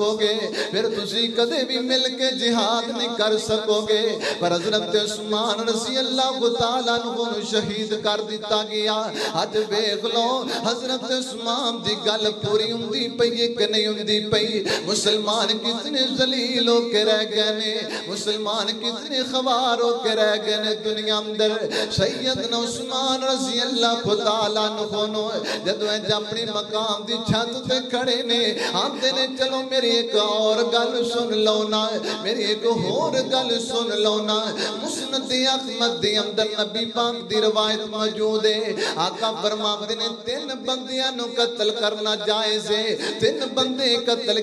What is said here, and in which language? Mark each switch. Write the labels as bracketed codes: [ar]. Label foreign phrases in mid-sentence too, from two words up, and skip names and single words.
[pa] گے پھر تسی کدے بھی مل کے جہاد نہیں کر سکو گے پر حضرت عثمان [ar] رضی اللہ تعالیٰ عنہ [pa] شہید کر دیتا گیا اج ویکھ لو حضرت عثمان دی گل پوری ہوندی پئی کہ نہیں ہوندی پئی مسلمان کتنے ذلیل ہو کے رہ گئے نے مسلمان کتنے خوار ہو کے رہ گئے نے دنیا اندر سیدنا عثمان [ar] رضی اللہ تعالیٰ عنہ [pa] جدوں اپنی مقام دی چھت تے کھڑے نے آندے نے چلو میری ایک اور گل سن لو نا میری ایک اور گل سن لو نا مسند احمد دی اندر نبی پاک دی روایت موجود ہے آقا فرماتے نے 3 بندیاں نو قتل کرنا جائز ہے 3 بندے قتل